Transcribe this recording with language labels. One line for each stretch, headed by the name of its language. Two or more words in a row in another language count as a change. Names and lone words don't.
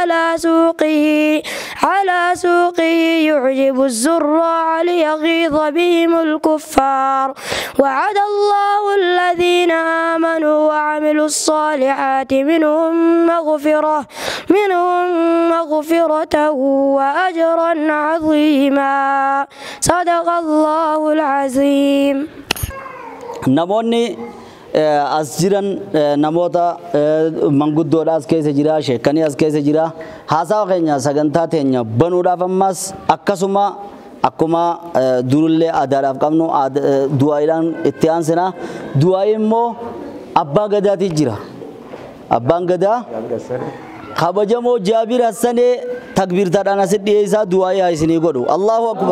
Arabic: على سوقه يعجب الزراع ليغيظ بهم الكفار وعد الله الذين آمنوا وعملوا الصالحات منهم مغفرة وأجرا عظيما صدق الله العظيم.
Oromo: نموني as jiran namoota manguddoodha as keessa jira sheekanii as keessa jira haasawa keenya sagantaa teenya banuudhaaf ammas akkasuma akkuma durullee aadaadhaaf qabnu du'aayiidhaan itti aansina du'aayi immoo abbaa gadaati jira abbaan gadaa kabajamoo Jaabir Hassanee takbiirtaadhaan asitti dhiyeessaa du'aayi haa isinii godhu
Arabic: الله أكبر.